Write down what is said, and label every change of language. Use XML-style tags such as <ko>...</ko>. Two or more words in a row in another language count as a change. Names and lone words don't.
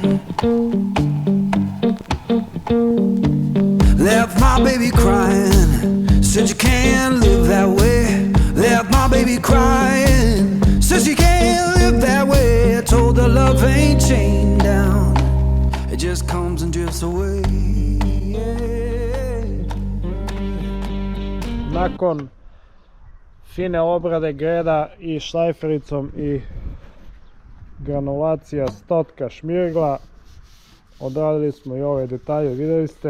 <en>Left my baby crying, said you can't live that way. Left my baby crying, said you can't live that way. I told her love ain't chained down, it just comes and drifts away.</en> <hr>Nakon fine obrade greda i šlajfericom i granulacija stotka šmirgla, odradili smo i ove detalje, vidjeli ste.</hr>